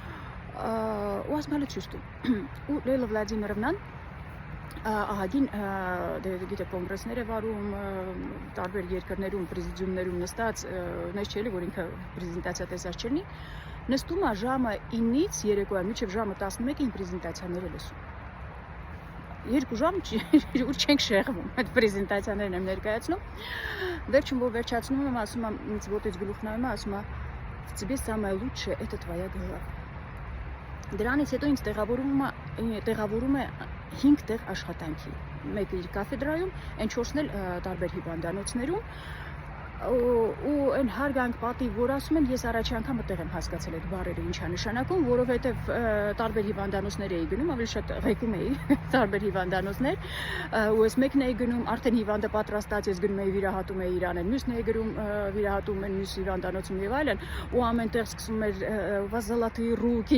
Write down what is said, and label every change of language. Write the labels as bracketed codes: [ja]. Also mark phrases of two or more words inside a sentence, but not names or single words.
[hy] ու ասում եմ, ցույց տում։ Ու Լեյլա Վլադիմիրովնան ահագին գիտե կոնգրեսներ է վարում, տարբեր երկրներում, պրեզիդիումներում նստած, նես չէ՞ որ ինքը պրեզենտացիա տեսած չլինի, նստում է ժամը 9-ից երեկոյան մինչև ժամը 11-ին պրեզենտացիաները լսում։ 2 ժամ ուր չենք շեղվում, այդ պրեզենտացիաներն եմ ներկայացնում։ Վերջում որ վերջացնում եմ, ասում եմ, ինձ ոտից գլուխ նայում է, ասում է, [ru] «Тебе самое лучшее это твоя голова»։ [hy] Դրանից հետո ինձ տեղավորում է 5 տեղ աշխատանքի, մեկը իր կաֆեդրայում, այն 4-ն էլ տարբեր հիվանդանոցներում, ու այն հարգանք պատիվ, որ ասում են, ես առաջի անգամ այդտեղ եմ հասկացել այդ բառերը ինչա նշանակում, որովհետև տարբեր հիվանդանոցներ էի գնում, ավելի շատ ղեկում էի տարբեր հիվանդանոցներ, ու ես մեկն էի գնում, արդեն հիվանդը պատրաստած, ես գնում էի վիրահատում էի իրան, մյուսն էի գնում վիրահատում են մյուս հիվանդանոցում եւ այլն, ու ամենտեղ սկսում էր վազալատի ռուկի,